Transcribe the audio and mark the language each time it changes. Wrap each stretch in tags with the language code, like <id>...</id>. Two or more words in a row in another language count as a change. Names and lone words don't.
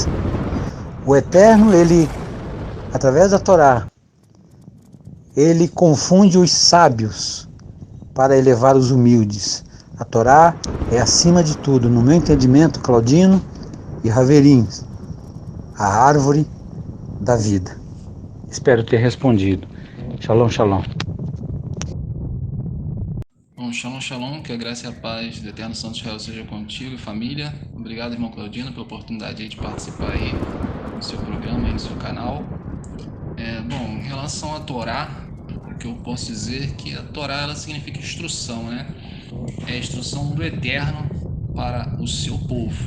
<pt>O Eterno, ele, através da Torá, ele confunde os sábios para elevar os humildes. A Torá é acima de tudo, no meu entendimento, Claudino e Raverim, a árvore da vida. Espero ter respondido.</pt> <he>שלום, שלום. Bom, שלום, שלום,</he> <pt>que a graça e a paz do Eterno Santo Israel seja contigo e família. Obrigado, irmão Claudino, pela oportunidade aí de participar aí no seu programa, aí no seu canal. Bom, em relação à Torá, o que eu posso dizer é que a Torá, ela significa instrução, né? É a instrução do Eterno para o seu povo.</pt>